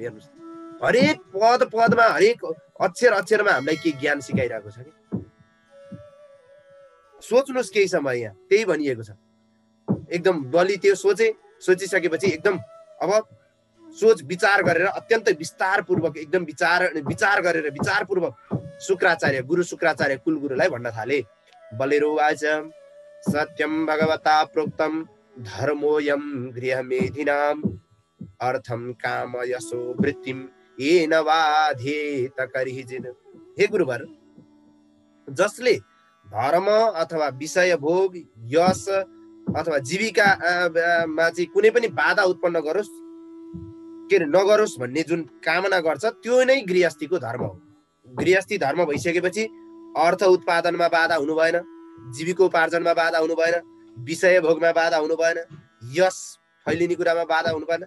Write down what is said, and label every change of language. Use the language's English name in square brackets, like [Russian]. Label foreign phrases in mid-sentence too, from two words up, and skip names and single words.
[Nepali] हेर्नुहोस्, हरेक पदमा हरेक अक्षरमा हामीलाई के ज्ञान सिकाइरहेको छ कि सोच्नुहोस् केही समय, यहाँ त्यही भनिएको छ। एकदम बलि त्यो सोचिसकेपछि एकदम अब सोच विचार गरेर अत्यन्तै विस्तारपूर्वक एकदम विचार गरेर विचारपूर्वक गुरु शुक्राचार्य कुलगुरुलाई भन्न थाले। [Sanskrit] बलिरुवाच सत्यं भगवता प्रोक्तं धर्मोऽयं गृहमेधिनाम् अर्थं काम यशो वृत्तिं येन बाध्येत करिहिजिन। [Nepali] हे गुरुवर, जसले धर्म अथवा विषय भोग यश अथवा जीविकामा चाहिँ कुनै पनि बाधा उत्पन्न नगरोस् भन्ने जुन कामना गर्छ त्यो नै गृहस्थीको धर्म हो। गृहस्थी धर्म भइसकेपछि अर्थ उत्पादनमा बाधा हुनु भएन, जीविकोपार्जनमा बाधा हुनु भएन, विषय भोगमा बाधा हुनु भएन, यस फैलिने कुरामा बाधा हुनु भएन।